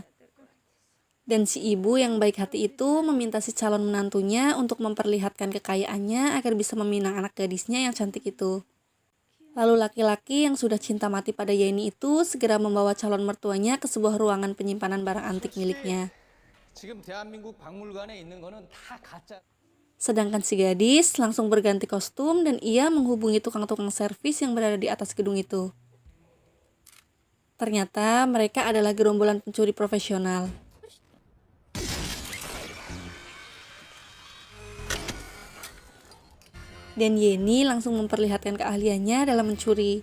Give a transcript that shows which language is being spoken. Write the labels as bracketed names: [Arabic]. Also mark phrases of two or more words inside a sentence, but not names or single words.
[Indonesian] Dan si ibu yang baik hati itu meminta si calon menantunya untuk memperlihatkan kekayaannya agar bisa meminang anak gadisnya yang cantik itu. Lalu laki-laki yang sudah cinta mati pada Yeni itu segera membawa calon mertuanya ke sebuah ruangan penyimpanan barang antik miliknya. [Korean] 지금 대한민국 박물관에 있는 거는 다 가짜. [Indonesian] Sedangkan si gadis langsung berganti kostum dan ia menghubungi tukang-tukang servis yang berada di atas gedung itu. Ternyata mereka adalah gerombolan pencuri profesional. Dan Yeni langsung memperlihatkan keahliannya dalam mencuri.